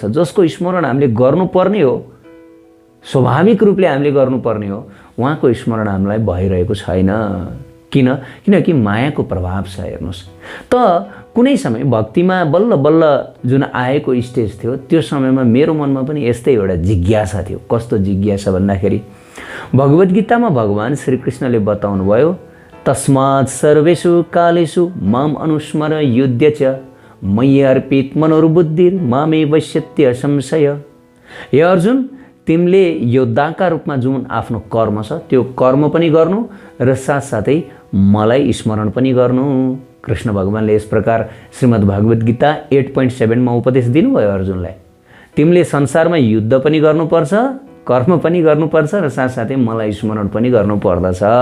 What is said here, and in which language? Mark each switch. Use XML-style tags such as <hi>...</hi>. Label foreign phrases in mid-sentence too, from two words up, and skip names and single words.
<ne>जसको स्मरण हामीले गर्नुपर्ने हो, स्वाभाविक रूपले हामीले गर्नुपर्ने हो, उहाँको स्मरण हामीलाई भइरहेको छैन। किनकि मायाको प्रभाव छ। हेर्नुहोस् त, कुनै समय भक्तिमा बल्ल बल्ल जुन आएको स्टेज थियो, त्यो समयमा मेरो मनमा पनि यस्तै एउटा जिज्ञासा थियो। कस्तो जिज्ञासा भन्दाखेरि, भगवद् गीतामा भगवान् श्रीकृष्णले बताउनु भयो,</ne> <sa>तस्मात् सर्वेषु कालेषु माम अनुस्मर युध्य च मयि अर्पित मनोर्बुद्धिर मामे वश्यत्य संशय।</sa> <ne>हे अर्जुन, तिमीले योद्धाका रूपमा जुन आफ्नो कर्म छ त्यो कर्म पनि गर्नु र साथसाथै मलाई स्मरण पनि गर्नु। कृष्ण भगवानले यस प्रकार श्रीमद् भागवत गीता 8.7 मा उपदेश दिनुभयो अर्जुनलाई। तिमीले संसारमा युद्ध पनि गर्नुपर्छ, कर्म पनि गर्नुपर्छ र साथसाथै मलाई स्मरण पनि गर्नुपर्दछ।</ne>